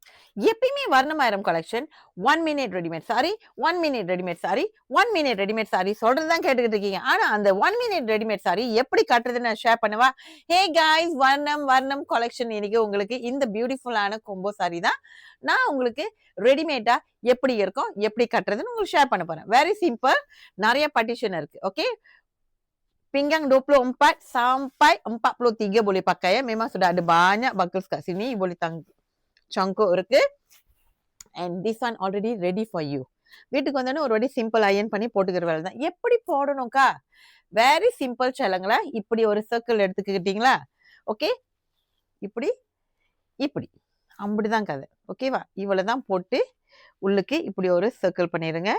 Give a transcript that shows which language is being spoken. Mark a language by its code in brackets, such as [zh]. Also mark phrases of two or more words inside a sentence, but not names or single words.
[en] எப்பயுமே Varnamaayiram collection 1 minute readymade saree 1 minute readymade saree 1 minute readymade saree [ta] சொல்றதுதான் கேட்டுக்கிட்டு இருக்கீங்க. ஆனா அந்த [en] 1 minute readymade saree [ta] எப்படி கட்டுறதுன்னு நான் ஷேர் பண்ணுவா. [en] hey guys, [ta] வர்ணம் கலெக்ஷன் இன்னைக்கு உங்களுக்கு இந்த [en] beautifulஆன combo saree [ta] தான் நான் உங்களுக்கு ரெடிமேடா எப்படி இருக்கும் எப்படி கட்டுறதுன்னு உங்களுக்கு ஷேர் பண்ண போறேன். [en] very simple, [ta] நிறைய பார்ட்டிஷன் இருக்கு. ஓகே, [ms] pinggang 24 sampai 43 boleh pakai ya. Memang sudah ada banyak buckles kat sini, boleh cangkuk இருக்கு. [en] And this one already ready for you. [ta] வீட்டுக்கு வந்தோடனே ஒரு வாட்டி [en] simple iron [ta] பண்ணி போட்டுக்கிற வேலை தான். எப்படி போடணும்க்கா? [en] very simple [ta] செல்லங்களா. இப்படி ஒரு சர்க்கிள் எடுத்துக்கிட்டீங்களா? ஓகே, இப்படி இப்படி அப்படிதான் கதை. ஓகேவா? இவ்வளவுதான் போட்டு உள்ளுக்கு இப்படி ஒரு சர்க்கிள் பண்ணிடுங்க.